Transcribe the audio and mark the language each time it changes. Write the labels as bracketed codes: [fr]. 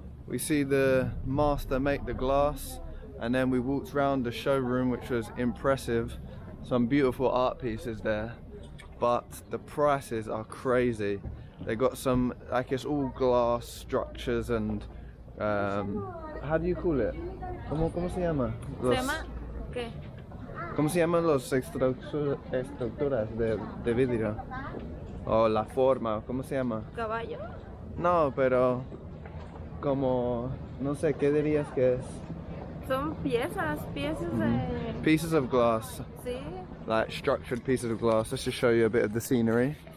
[en] We see the master make the glass, and then we walked around the showroom, which was impressive. Some beautiful art pieces there, but the prices are crazy. They got some, like, it's all glass structures and how do you call it? [es] ¿Cómo se llama? ¿Se llama qué? ¿Cómo se llaman los estructuras de vidrio? O la forma, ¿cómo se llama? ¿Caballo? No, pero como, no sé, ¿qué dirías que es? Son piezas de... [en] Pieces of glass, [es] Sí. [en] like structured pieces of glass. Let's just show you a bit of the scenery.